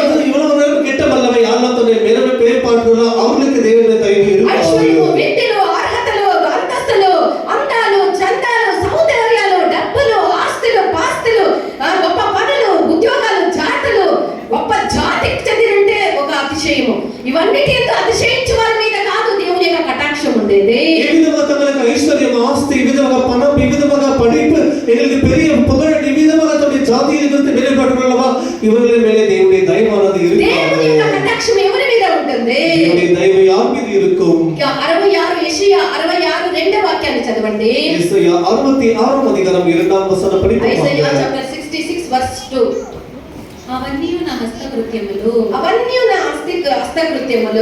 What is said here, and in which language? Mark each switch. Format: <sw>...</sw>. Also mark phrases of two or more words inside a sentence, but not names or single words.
<te>ఐశ్వర్యము, విద్యలు, అర్హతలు, అంతస్తులు, అందాలు, చందాలు, సౌందర్యాలు, డబ్బులు, ఆస్తులు, పాస్తులు, గొప్ప పనులు, ఉద్యోగాలు, జాతులు, గొప్ప జాతికి చెందినంటే ఒక అతిశయము. ఇవన్నిటి ఎంతో అతిశయించే వారి మీద కాదు దేవుని యొక్క కటాక్షం ఉండేది.</te> <ta>ஐஸ்வர்யம், ஆஸ்தி, விதமாக பணம், விதமாக படிப்பு, எங்களுக்கு பெரிய புகழ், விதமாக தன்னுடைய ஜாதியிலிருந்து வெளிப்பட்டுள்ளவா இவர்கள் மேலே தேவனுடைய தயவானது இருக்கும்.</ta> <te>దేవుని యొక్క కటాక్షం ఎవరి మీద ఉంటుంది?</te> <ta>தேவனுடைய దైవ யார் మీద இருக்கும்?</ta> <te>66 యెషయా 66 రెండవ వాక్యాన్ని చదవండి. యెషయా 66వ అధ్యాయం 2వ వచనం పఠిద్దాం. యెషయా చాప్టర్ 66 వర్స్ 2. అవన్నీ నా హస్తకృత్యములు, అవన్నీ నా హస్తకృత్యములు,</te>